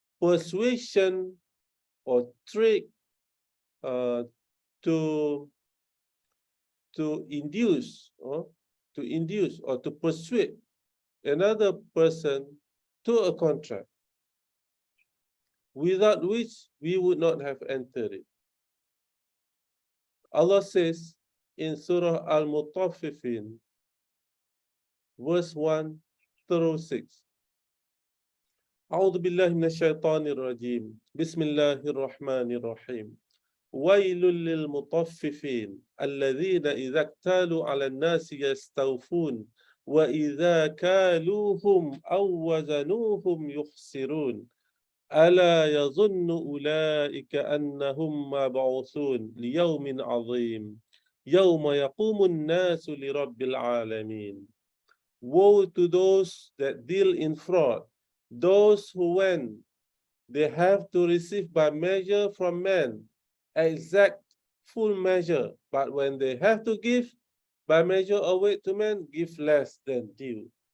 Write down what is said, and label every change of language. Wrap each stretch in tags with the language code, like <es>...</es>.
<en>Persuasion or trick to induce or to persuade another person to a contract without which we would not have entered it. Allah says in Surah Al-Mutaffifin, verse 1 through 6.</en> <ar>أعوذ بالله من الشيطان الرجيم بسم الله الرحمن الرحيم ويل للمطففين الذين إذا اكتالوا على الناس يستوفون وإذا كالوهم أو وزنوهم يخسرون ألا يظن أولئك أنهم مبعوثون ليوم عظيم يوم يقوم الناس لرب العالمين.</ar> <en>Woe to those that deal in fraud, those who, when they have to receive by measure from men, exact full measure, but when they have to give by measure or weight to men, give less than due.</en>